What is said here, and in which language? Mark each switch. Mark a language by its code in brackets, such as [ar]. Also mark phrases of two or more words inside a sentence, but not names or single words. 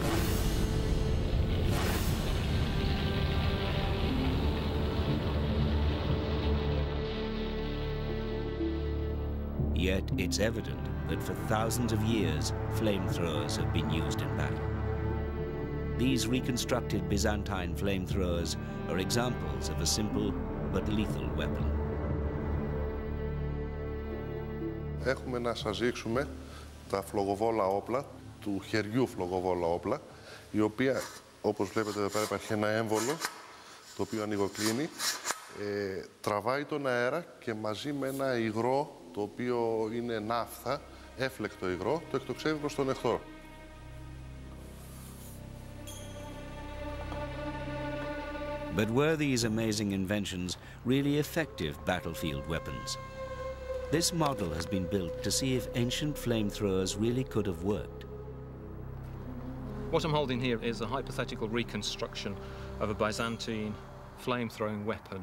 [en] Yet it's evident that for thousands of years, flamethrowers have been used in battle. These reconstructed Byzantine flamethrowers are examples of a simple but lethal weapon. [el] Έχουμε να σας δείξουμε τα φλογοβόλα όπλα, του χεριού φλογοβόλα όπλα, η οποία, όπως βλέπετε εδώ πέρα, υπάρχει ένα έμβολο, το οποίο ανοιγοκλίνει, τραβάει τον αέρα και μαζί με ένα υγρό, το οποίο είναι ναύθα, έφλεκτο υγρό, το εκτοξεύει προς τον εχθρό. [en] But were these amazing inventions really effective battlefield weapons? This model has been built to see if ancient flamethrowers really could have worked. What I'm holding here is a hypothetical reconstruction of a Byzantine flame-throwing weapon.